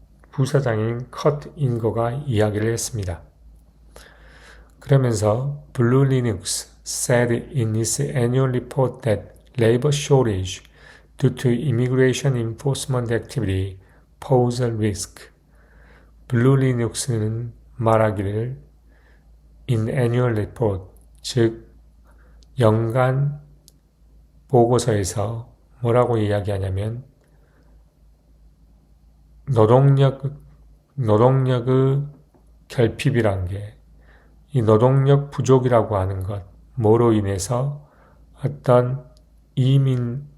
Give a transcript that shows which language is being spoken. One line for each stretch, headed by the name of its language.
Korean: 부사장인 컷 잉거가 이야기를 했습니다. 그러면서
English: Blue Linux said in its annual report that labor shortage due to immigration enforcement activity pose a risk.
Korean: 블루 리눅스는 말하기를
English: in annual report,
Korean: 즉 연간 보고서에서 뭐라고 이야기하냐면 노동력의 결핍이란 게 이 노동력 부족이라고 하는 것, 뭐로 인해서 어떤 이민법을